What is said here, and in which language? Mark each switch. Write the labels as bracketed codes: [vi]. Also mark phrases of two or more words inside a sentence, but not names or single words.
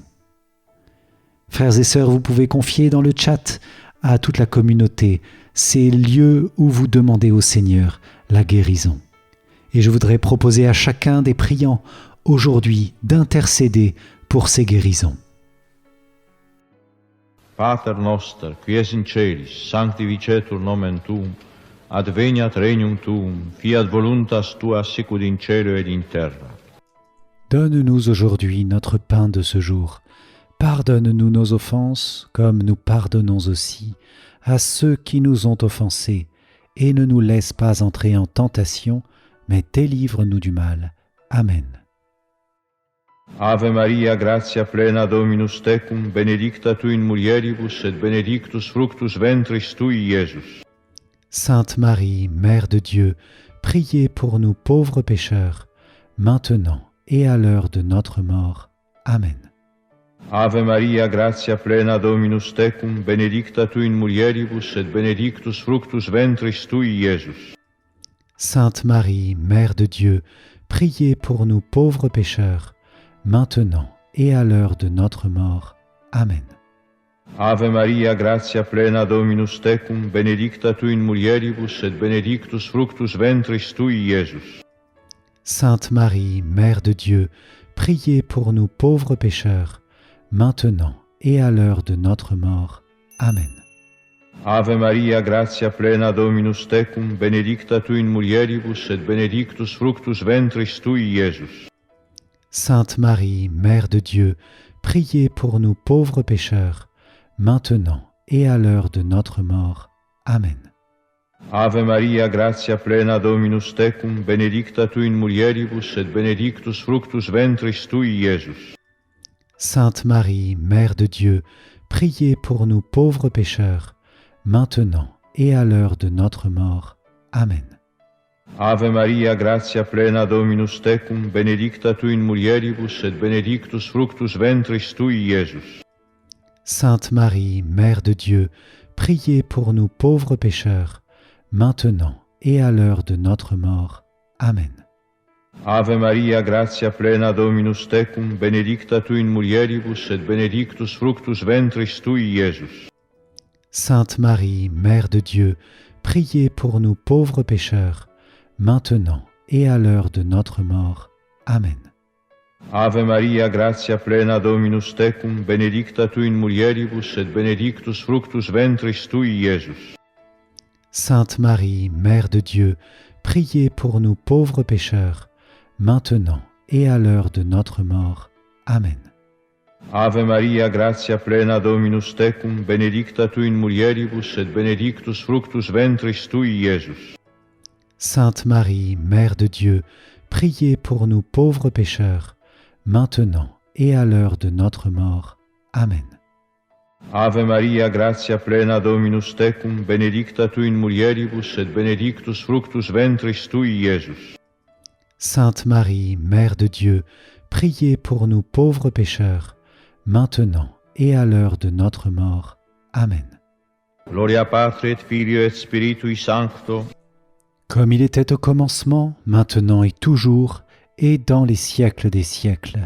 [fr] Frères et sœurs, vous pouvez confier dans le chat à toute la communauté ces lieux où vous demandez au Seigneur la guérison. Et je voudrais proposer à chacun des priants aujourd'hui d'intercéder pour ces guérisons. [la] Pater noster, qui es in celis, sanctificetur nomen tuum, adveniat regnum tuum, fiat voluntas tua sicut in cielo et in terra. [fr] Donne-nous aujourd'hui notre pain de ce jour. Pardonne-nous nos offenses, comme nous pardonnons aussi à ceux qui nous ont offensés, et ne nous laisse pas entrer en tentation, mais délivre-nous du mal. Amen. [la] Ave Maria, gratia plena Dominus tecum, benedicta tu in mulieribus, et benedictus fructus ventris tui, Iesus. [fr] Sainte Marie, Mère de Dieu, priez pour nous pauvres pécheurs, maintenant et à l'heure de notre mort. Amen. [la] Ave Maria, gratia plena Dominus tecum, benedicta tu in mulieribus et benedictus fructus ventris tui, Iesus. [fr] Sainte Marie, Mère de Dieu, priez pour nous pauvres pécheurs, maintenant et à l'heure de notre mort. Amen. [la] Ave Maria, gratia plena Dominus tecum, benedicta tu in mulieribus et benedictus fructus ventris tui, Iesus. [fr] Sainte Marie, Mère de Dieu, priez pour nous pauvres pécheurs, maintenant et à l'heure de notre mort. Amen. [la] Ave Maria, gratia plena Dominus tecum, benedicta tu in mulieribus et benedictus fructus ventris tui, Iesus. [fr] Sainte Marie, Mère de Dieu, priez pour nous pauvres pécheurs, maintenant et à l'heure de notre mort. Amen. [la] Ave Maria, gratia plena Dominus tecum, benedicta tu in mulieribus et benedictus fructus ventris tui, Iesus. [fr] Sainte Marie, Mère de Dieu, priez pour nous pauvres pécheurs, maintenant et à l'heure de notre mort. Amen. [la] Ave Maria, gratia plena Dominus tecum, benedicta tu in mulieribus et benedictus fructus ventris tui, Iesus. [fr] Sainte Marie, Mère de Dieu, priez pour nous pauvres pécheurs, maintenant et à l'heure de notre mort. Amen. [la] Ave Maria, gratia plena Dominus tecum, benedicta tu in mulieribus et benedictus fructus ventris tui, Iesus. [fr] Sainte Marie, Mère de Dieu, priez pour nous pauvres pécheurs, maintenant et à l'heure de notre mort. Amen. [la] Ave Maria, gratia plena Dominus tecum, benedicta tu in mulieribus et benedictus fructus ventris tui, Iesus. [fr] Sainte Marie, Mère de Dieu, priez pour nous pauvres pécheurs, maintenant et à l'heure de notre mort. Amen. [la] Ave Maria, gratia plena Dominus tecum, benedicta tu in mulieribus et benedictus fructus ventris tui, Iesus. [fr] Sainte Marie, Mère de Dieu, priez pour nous pauvres pécheurs, maintenant et à l'heure de notre mort. Amen. [la] Ave Maria, gratia plena Dominus tecum, benedicta tu in mulieribus et benedictus fructus ventris tui, Iesus. [fr] Sainte Marie, Mère de Dieu, priez pour nous pauvres pécheurs, maintenant et à l'heure de notre mort. Amen. [la] Gloria Patri et Filio et Spiritui Sancto, [fr] comme il était au commencement, maintenant et toujours, et dans les siècles des siècles.